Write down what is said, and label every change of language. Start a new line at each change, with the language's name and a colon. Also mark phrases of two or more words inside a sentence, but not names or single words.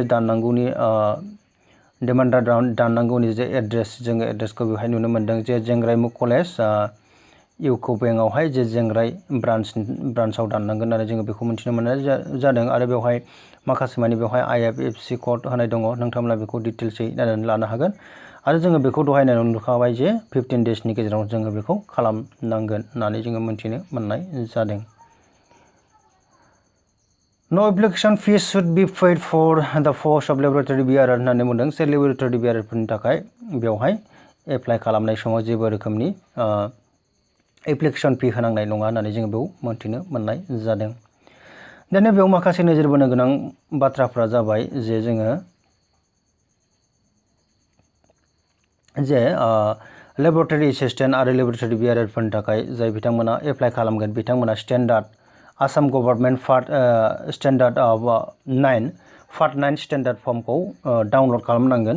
Bodo: दाननांगौनि
English: demand draft
Bodo: दाननांगौनि जे एड्रेस जोङो एड्रेसखौ बेवहाय नुनो मोनदों जे जेंग्राइमुख कलेज इउको बेंकआवहाय जे जेंग्राइ ब्रान्चआव दाननांगोन होननानै जोङो बेखौ मिथिनो मोननाय जादों आरो बेवहाय माखासे माने बेवहाय IFFC कोड होनाय दङ नोंथांमोना बेखौ डिटेल्सै नायनानै लानो हागोन आरो जोङो बेखौ दहाय नायनानै नुखाबाय जे 15 डेजनि गेजेराव जोङो बेखौ खालामनांगोन होननानै जोङो मिथिनो मोननाय जादों।
English: No application fees should be paid for the post of laboratory BRR
Bodo: होननानै बुंदों जे
English: laboratory BRR
Bodo: थाखाय बेवहाय एप्लाइ खालामनाय समाव जेबो रोखोमनि
English: application fee
Bodo: होनांनाय नङा होननानै जोङो बेयाव मिथिनो मोननाय जादों। दानिया बेयाव माखासे नोजोर बोनो गोनां बाथ्राफ्रा जाबाय जे जोङो जे
English: laboratory assistant
Bodo: आरो
English: laboratory BRR
Bodo: थाखाय जाय बिथांमोना एप्लाइ खालामगोन बिथांमोना
English: standard Assam government standard 9 standard form
Bodo: डाउनलड खालामनांगोन।